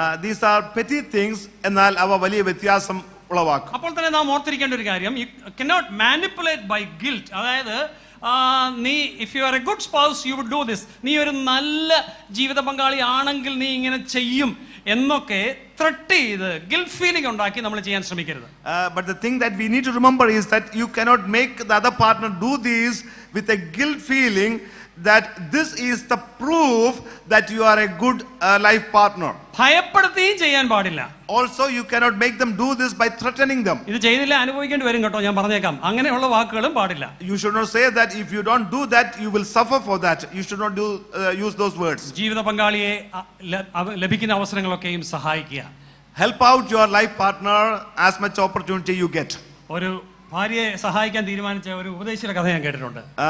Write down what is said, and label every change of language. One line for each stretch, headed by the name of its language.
English: These are petty things,
Malayalam: എന്നാൽ അവ വലിയ വ്യത്യാസം ഉളവാക്കും. അപ്പോൾ തന്നെ നാം ഓർത്തിരിക്കേണ്ട ഒരു കാര്യം,
English: you cannot manipulate by guilt.
Malayalam: അതായത് നീ
English: if you are a good spouse you would do this,
Malayalam: നീ ഒരു നല്ല ജീവിത പങ്കാളി ആണെങ്കിൽ നീ ഇങ്ങനെ ചെയ്യും എന്നൊക്കെ ത്രെട്ട് ചെയ്ത് ഗിൽറ്റ് ഫീലിംഗ് ഉണ്ടാക്കി നമ്മൾ ചെയ്യാൻ ശ്രമിക്കരുത്.
English: But the thing that we need to remember is that you cannot make the other partner do this with a guilt feeling that this is the proof that you are a good life partner.
Malayalam: ഭയപ്പെടുത്തുകയും ചെയ്യാൻ പാടില്ല.
English: Also you cannot make them do this by threatening them.
Malayalam: ഇത് ചെയ്തില്ല അനുഭവിക്കേണ്ടി വരും കേട്ടോ, ഞാൻ പറഞ്ഞേക്കാം. അങ്ങനെയുള്ള വാക്കുകളും പാടില്ല.
English: You should not say that if you don't do that you will suffer for that. You should not use those words.
Malayalam: ജീവിത പങ്കാളിയെ ലഭിക്കുന്ന അവസരങ്ങളൊക്കെയും സഹായിക്കുക.
English: Help out your life partner as much opportunity you get.
Malayalam: ഒരു ഭാര്യയെ സഹായിക്കാൻ തീരുമാനിച്ച ഒരു ഉപദേശിയുടെ കഥ ഞാൻ കേട്ടിട്ടുണ്ട്.